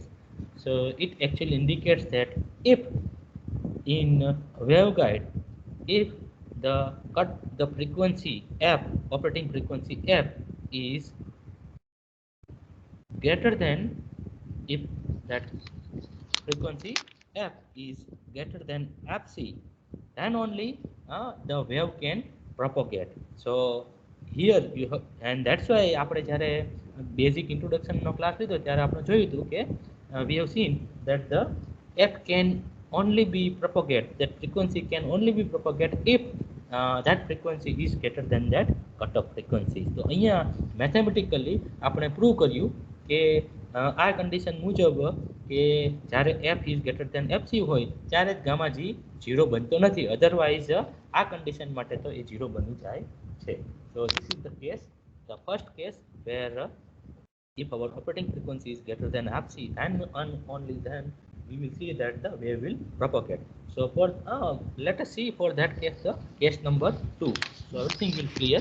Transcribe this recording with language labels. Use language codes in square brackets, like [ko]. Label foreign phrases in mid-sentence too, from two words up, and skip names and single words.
[en] So it actually indicates that if in waveguide, if the frequency f, operating frequency f, is greater than, if that frequency f is greater than fc, then only the wave can propagate. So here you have, and that's why [gu] આપણે જ્યારે બેઝિક ઇન્ટ્રોડક્શનનો ક્લાસ લીધો ત્યારે આપણે જોયું હતું કે [en] we have seen that the f can only be propagate, that frequency can only be propagate if that frequency is greater than that cutoff frequency. [gu] તો અહીંયા મેથેમેટિકલી આપણે પ્રૂવ કર્યું કે આ કન્ડિશન મુજબ કે જ્યારે [en] f is greater than fc [gu] હોય ત્યારે જ ગામા g 0 બનતો નથી, અધરવાઇઝ આ કન્ડિશન માટે તો એ 0 બની જાય છે. [en] So this is the case, the first case where if our operating frequency is greater than fc, and only then we will see that the wave will propagate. So for let us see for that case case number 2. So everything will clear.